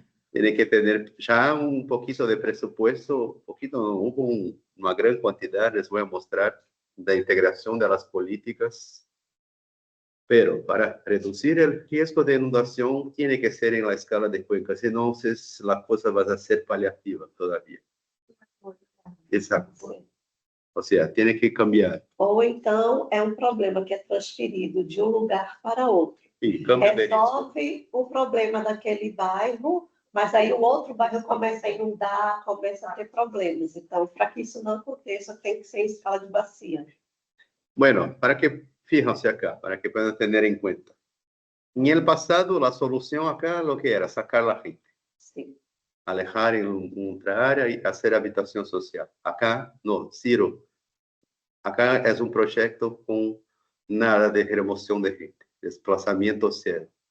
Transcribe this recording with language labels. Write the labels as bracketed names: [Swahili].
[Spanish] Tiene que tener ya un poquito de presupuesto, hubo una gran cantidad, les voy a mostrar, de integración de las políticas. Pero para reducir el riesgo de inundación tiene que ser en la escala de cuenca, si no, la cosa va a ser paliativa todavía. [Portuguese] Exacto. Ou seja, tem que cambiar. Ou então é um problema que é transferido de um lugar para outro. E resolve o problema daquele bairro, mas aí o outro bairro começa a inundar, começa a ter problemas. Então, para que isso não aconteça, tem que ser em escala de bacia. [Spanish] Bueno, para que fíjense acá, para que puedan tener en cuenta. En el pasado, la solución acá lo que era sacar la gente. Sí. Alejar en otra área y hacer habitación social. Acá, no, Ciro. Acá es un proyecto con nada de remoción de gente, desplazamiento cero.